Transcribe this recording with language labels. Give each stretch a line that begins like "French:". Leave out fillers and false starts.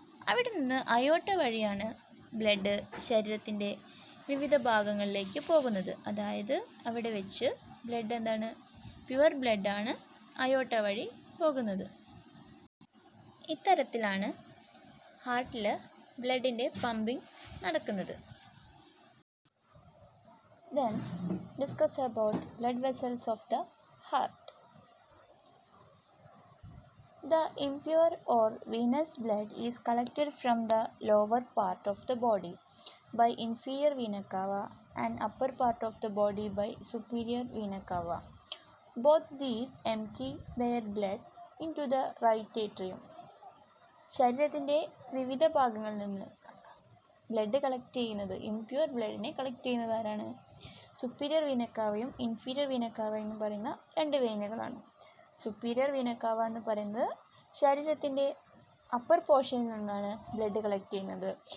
Malayalam: അവിടെ നിന്ന് അയോട്ട വഴിയാണ് ബ്ലഡ് ശരീരത്തിൻ്റെ വിവിധ ഭാഗങ്ങളിലേക്ക് പോകുന്നത്. അതായത് അവിടെ വെച്ച് ബ്ലഡ് പ്യുവർ ബ്ലഡാണ് അയോട്ട വഴി പോകുന്നത്. ഇത്തരത്തിലാണ് ഹാർട്ടിൽ ബ്ലഡിൻ്റെ പമ്പിങ് നടക്കുന്നത്.
English: Then discuss about blood vessels of the heart. The impure or venous blood is collected from the lower part of the body by inferior vena cava and upper part of the body by superior vena cava. Both these empty their blood into the right atrium.
Malayalam: ശരീരത്തിൻ്റെ വിവിധ ഭാഗങ്ങളിൽ നിന്ന് blood collect ചെയ്യുന്നത്, impure ബ്ലഡിനെ collect ചെയ്യുന്നത് ആരാണ്? Superior വീനക്കാവയും inferior vena cava എന്ന് പറയുന്ന രണ്ട് വെയിനുകളാണ്. സുപ്പീരിയർ വീനക്കാവ എന്ന് പറയുന്നത് ശരീരത്തിൻ്റെ അപ്പർ പോർഷനിൽ നിന്നാണ് ബ്ലഡ് കളക്ട് ചെയ്യുന്നത്.